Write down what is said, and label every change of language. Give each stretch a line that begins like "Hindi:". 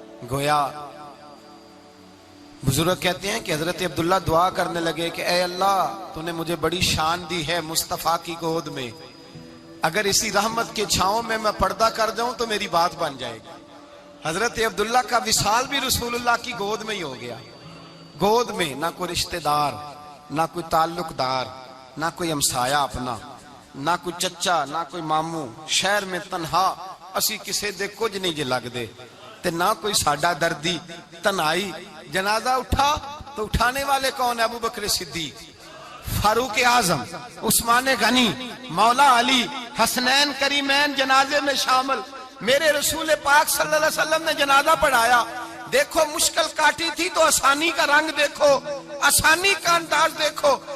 Urdu: گویا بزرگ کہتے ہیں کہ حضرت عبداللہ دعا کرنے لگے کہ اے اللہ تو نے مجھے بڑی شان دی ہے مصطفیٰ کی گود میں, اگر اسی رحمت کے چھاؤں میں پردہ کر جاؤں تو میری بات بن جائے گی. حضرت عبداللہ کا وصال بھی رسول اللہ کی گود میں ہی ہو گیا. گود میں نہ کوئی رشتہ دار, نہ کوئی تعلق دار, نہ کوئی ہمسایا اپنا, نہ کوئی چچا, نہ کوئی ماموں.
Punjabi: شہر میں تنہا اسی کسے دے کچھ نہیں جے لگ دے تے نہ کوئی ساڈا دردی.
Urdu: تنہائی جنازہ اٹھا تو اٹھانے والے کون ہیں؟ ابو بکر صدیق, فاروق اعظم, عثمان غنی, مولا علی, حسنین کریمین جنازے میں شامل. میرے رسول پاک صلی اللہ علیہ وسلم نے جنازہ پڑھایا. دیکھو مشکل کاٹی تھی تو آسانی کا رنگ دیکھو, آسانی کا انداز دیکھو.